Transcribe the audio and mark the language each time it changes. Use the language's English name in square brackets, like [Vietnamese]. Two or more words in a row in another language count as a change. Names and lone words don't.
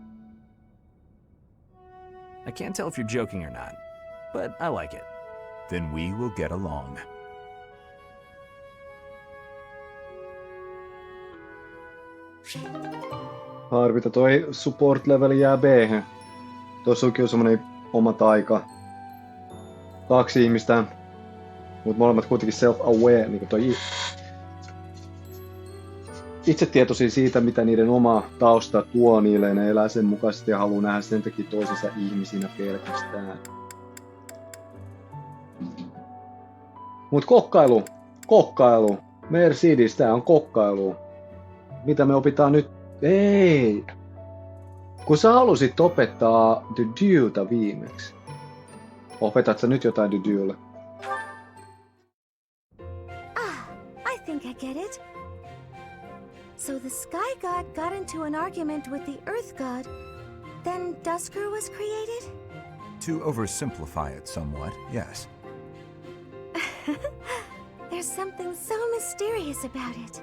[English] I can't tell if you're joking or not, but I like it. Then we will get along. [Finnish] Harvita toi [English] support level [Finnish] jää B-hän. Tossukin on semmonen oma taika. 2 ihmistä, mut molemmat kuitenkin self-aware, niinku toi itsetietoisia siitä, mitä niiden oma tausta tuo niille. Ne elää sen mukaisesti ja haluaa nähdä sen takia toisensa ihmisinä pelkästään. Mut kokkailu. Mercedes, tää on kokkailu. Mitä me opitaan nyt? Ei! Kun sä halusit opettaa Dedeuta viimeksi. Opetat sä nyt jotain Dedeulle? [English] I think I get it. So the Sky God got into an argument with the Earth God, then Dusker was created? To oversimplify it somewhat, yes. There's something so mysterious about it.